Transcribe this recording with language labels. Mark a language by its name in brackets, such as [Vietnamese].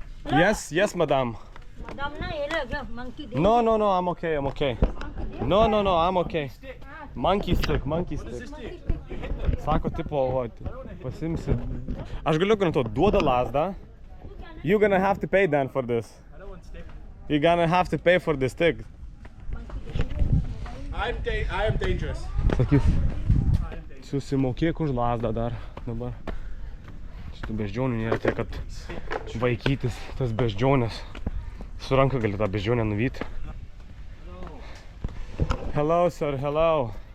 [English] Yes, madam. Madam, na, ye monkey. No, I'm okay. No, I'm okay. Monkey stick. [Lithuanian] Sako, tipo, pasimsi. Aš galiu garantuoti, duoda lasdą. [English] You're gonna have to pay then for this. You're gonna have to pay for this stick. I am dangerous. [Lithuanian] Sakys, susimokėk už lasdą dar dabar. Šitų beždžionių nėra tiek, kad vaikytis tas beždžionės. Su ranka gali tą beždžionę nuvyti. [English] Hello, sir, hello.